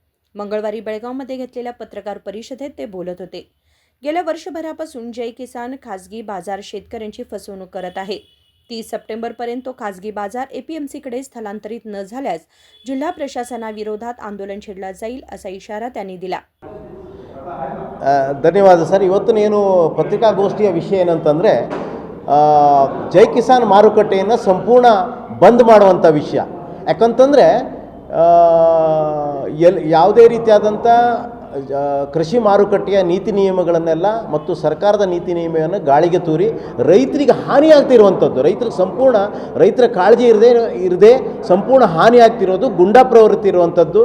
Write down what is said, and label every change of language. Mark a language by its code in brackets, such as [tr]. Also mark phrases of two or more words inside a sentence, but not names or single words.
[mr] मंगळवारी बेळगावमध्ये घेतलेल्या पत्रकार परिषदेत ते बोलत होते. गेल्या वर्षभरापासून जय किसान खासगी बाजार शेतकऱ्यांची फसवणूक करत आहे. 30 सप्टेंबरपर्यंत तो खासगी बाजार एपीएमसीकडे स्थलांतरित न झाल्यास जिल्हा प्रशासनाविरोधात आंदोलन छेडला जाईल असा इशारा त्यांनी दिला. [kn] ಧನ್ಯವಾದ ಸರ್. ಇವತ್ತಿನೇನು ಪತ್ರಿಕಾಗೋಷ್ಠಿಯ ವಿಷಯ ಏನಂತಂದರೆ ಜೈ ಕಿಸಾನ್ ಮಾರುಕಟ್ಟೆಯನ್ನು ಸಂಪೂರ್ಣ ಬಂದ್ ಮಾಡುವಂಥ ವಿಷಯ. ಯಾಕಂತಂದರೆ ಯಾವುದೇ ರೀತಿಯಾದಂಥ ಕೃಷಿ ಮಾರುಕಟ್ಟೆಯ ನೀತಿ ನಿಯಮಗಳನ್ನೆಲ್ಲ ಮತ್ತು ಸರ್ಕಾರದ ನೀತಿ ನಿಯಮವನ್ನು ಗಾಳಿಗೆ ತೂರಿ ರೈತರಿಗೆ ಹಾನಿಯಾಗ್ತಿರುವಂಥದ್ದು, ರೈತರ ಕಾಳಜಿ ಇರದೆ ಸಂಪೂರ್ಣ ಹಾನಿಯಾಗ್ತಿರೋದು, ಗುಂಡಾ ಪ್ರವೃತ್ತಿ ಇರುವಂಥದ್ದು.